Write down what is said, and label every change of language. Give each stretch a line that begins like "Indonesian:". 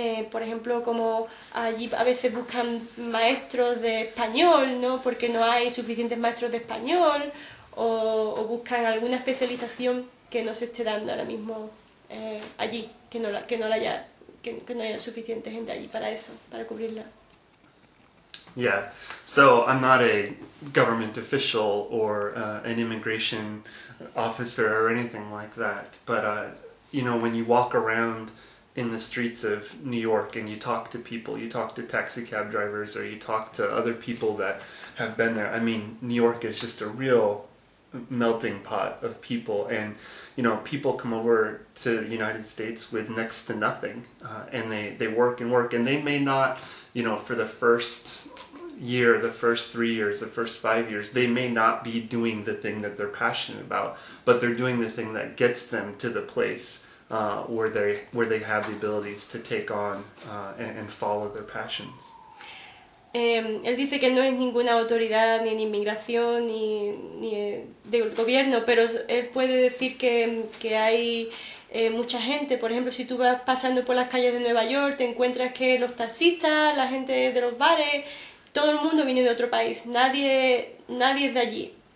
Spanish: Por ejemplo, como allí a veces buscan maestros de español, ¿no? Porque no hay suficientes maestros de español, o buscan alguna especialización que no se esté dando ahora mismo allí, que no haya suficiente gente allí para eso, para cubrirla.
English: Yeah, so I'm not a government official or an immigration officer or anything like that, but you know, when you walk around in the streets of New York and you talk to people, you talk to taxi cab drivers, or you talk to other people that have been there. I mean, New York is just a real melting pot of people, and you know, people come over to the United States with next to nothing, and they work, and they may not, you know, for the first year, the first 3 years, the first 5 years, they may not be doing the thing that they're passionate about, but they're doing the thing that gets them to the place where they have the abilities to take on and follow their passions.
Spanish: Él dice que no es ninguna autoridad ni en inmigración ni del gobierno, pero él puede decir que hay mucha gente. Por ejemplo, si tú vas pasando por las calles de Nueva York, te encuentras que los taxistas, la gente de los bares, todo el mundo viene de otro país, nadie es de allí.